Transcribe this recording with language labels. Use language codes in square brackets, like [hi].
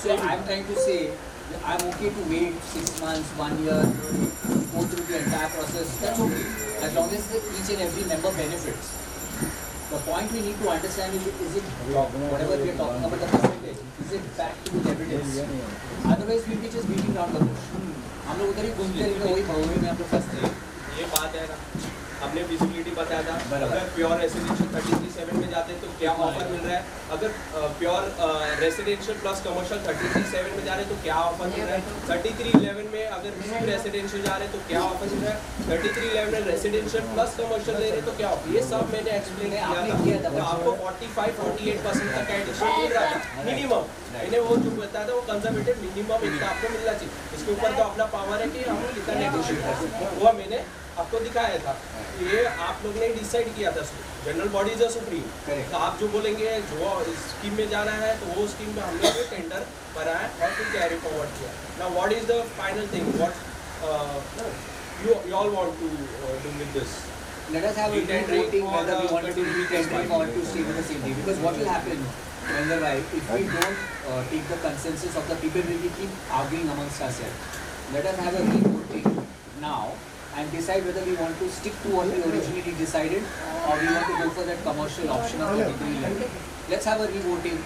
[en] So I'm trying to say, I'm okay to wait 6 months, 1 year, go through the entire process. That's okay, as long as each and every member benefits. The point we need to understand is it whatever we are talking about the percentage, is it backed with evidence? Otherwise, we'll be just beating around the bush. [hi] हम लोग उधर ही घूमते रहते वही भवन में हम लोग फंसते हैं. ये बात है ना हमने विजिबिलिटी बताया था अगर प्योर रेसिडेंशियल 33/7 में जाते तो क्या ऑफर मिल रहा है अगर प्योर रेसिडेंशियल प्लस कमर्शियल 33/7 में जा रहे तो क्या ऑफर मिल रहा है 33/11 में अगर रिसीव रेसिडेंशियल जा रहे तो क्या ऑफर मिल रहा है 33/11 में रेसिडेंशियल प्लस कमर्शियल ले रहे तो क्या ऑफर ये सब मैंने एक्सप्लेन किया था तो आपको 45-48% तक एडिशन मिल रहा था मिनिमम मैंने वो जो बताया था वो कंजर्वेटिव मिनिमम इतना आपको मिलना चाहिए इसके ऊपर तो अपना पावर है कि हम कितना नेगोशिएट कर सकते हैं वो मैंने आपको दिखाया था ये आप लोग ने डिसाइड किया था [en] general body is a supreme [hi] तो आप जो बोलेंगे जो स्कीम में जाना है तो वो स्कीम में हमने भी टेंडर भरा है और फिर कैरी फॉरवर्ड किया ना [en] What is the final thing what you all want to do with this? Let us have a voting whether we want to do retendering or to stay with the same thing. Because what will happen, if we don't take the consensus of the people, we will keep arguing amongst ourselves. Let us have a re-voting now and decide whether we want to stick to what we originally decided or we want to go for that commercial option of 3311. Let's have a re-voting.